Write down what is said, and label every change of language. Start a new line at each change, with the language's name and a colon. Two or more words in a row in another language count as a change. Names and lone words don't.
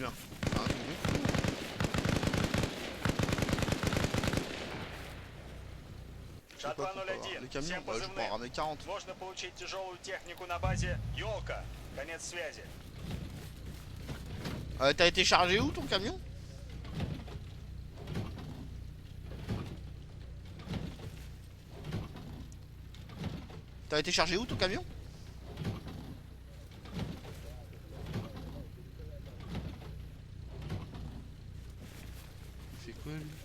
French: Hein. Je sais pas
Russian: Жатва
French: pourquoi.
Russian: 01.
French: Les camions,
Russian: Всем
French: ouais, je vais pas en
Russian: позывным.
French: ramener 40.
Russian: Можно получить тяжелую технику на базе Ёлка. Конец связи.
French: T'as été chargé où ton camion? T'as été chargé où ton camion? Il fait quoi lui?